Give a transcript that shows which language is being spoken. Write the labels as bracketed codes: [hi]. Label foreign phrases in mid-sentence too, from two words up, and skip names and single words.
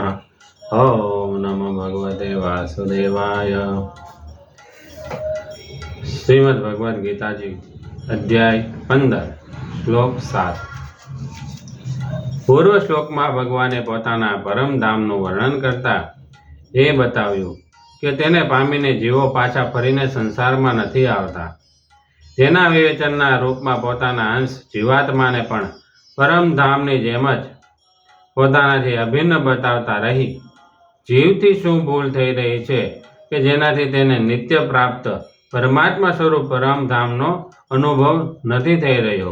[sa] ओम नमो भगवते वासुदेवाय। [hi] श्रीमद् भगवद गीता जी अध्याय 15 श्लोक 7। पूर्व श्लोक में [gu] ભગવાને પોતાના પરમધામનું વર્ણન કરતા એ બતાવ્યું કે તેને પામીને જીવો પાછા ફરીને સંસારમાં નથી આવતા। તેના વિવેચનના રૂપમાં પોતાના અંશ જીવાત્માને પણ પરમધામની જેમ જ પોતાનાથી અભિન્ન બતાવતા રહી જીવથી શું ભૂલ થઈ રહી છે કે જેનાથી તેને નિત્ય પ્રાપ્ત પરમાત્મા સ્વરૂપ પરમધામનો અનુભવ નથી થઈ રહ્યો।